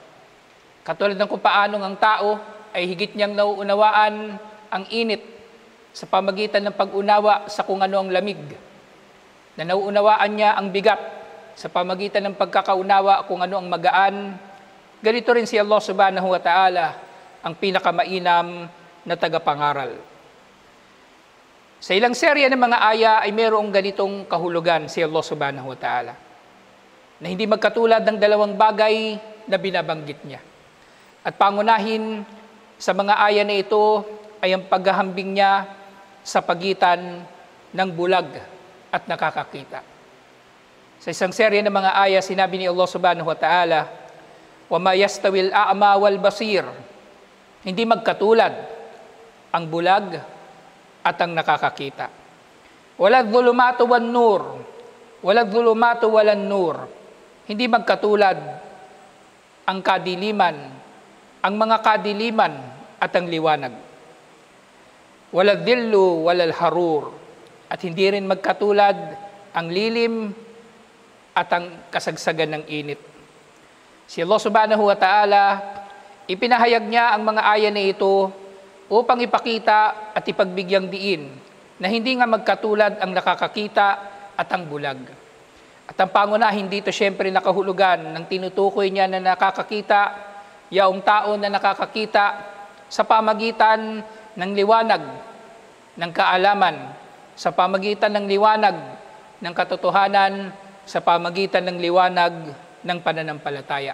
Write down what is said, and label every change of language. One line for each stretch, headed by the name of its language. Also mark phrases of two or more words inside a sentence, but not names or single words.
Filipino: Katulad ng kung paano ang tao ay higit niyang nauunawaan ang init sa pamagitan ng pag-unawa sa kung ano ang lamig, na nauunawaan niya ang bigat sa pamagitan ng pagkakaunawa kung ano ang magaan. Ganito rin si Allah
Arabic: سبحانه وتعالى,
Filipino: ang pinakamainam na tagapangaral. Sa ilang serya ng mga aya ay mayroong ganitong kahulugan si Allah
Arabic: سبحانه وتعالى,
Filipino: na hindi magkatulad ng dalawang bagay na binabanggit niya. At pangunahin sa mga aya na ito ay ang paghahambing niya sa pagitan ng bulag at nakakakita. Sa isang serya ng mga aya, sinabi ni Allah
Arabic: سبحانه وتعالى, وَمَا يَسْتَوِي الْأَعْمَى وَالْبَصِيرُ.
Filipino: Hindi magkatulad ang bulag at ang nakakakita.
Arabic: وَلَا الظُّلُمَاتُ وَالنُّورُ. وَلَا الظُّلُمَاتُ وَلَا النُّورُ.
Filipino: Hindi magkatulad ang kadiliman, ang mga kadiliman at ang liwanag.
Arabic: وَلَا الظِّلُّ وَلَا الْحَرُورُ.
Filipino: At hindi rin magkatulad ang lilim at ang kasagsagan ng init.
Arabic: Si Allah سبحانه وتعالى,
Filipino: ipinahayag niya ang mga aya na ito upang ipakita at ipagbigyang diin na hindi nga magkatulad ang nakakakita at ang bulag. At ang pangunahin dito syempre nakahulugan ng tinutukoy niya na nakakakita, yaong tao na nakakakita sa pamagitan ng liwanag ng kaalaman, sa pamagitan ng liwanag ng katotohanan, sa pamagitan ng liwanag ng pananampalataya.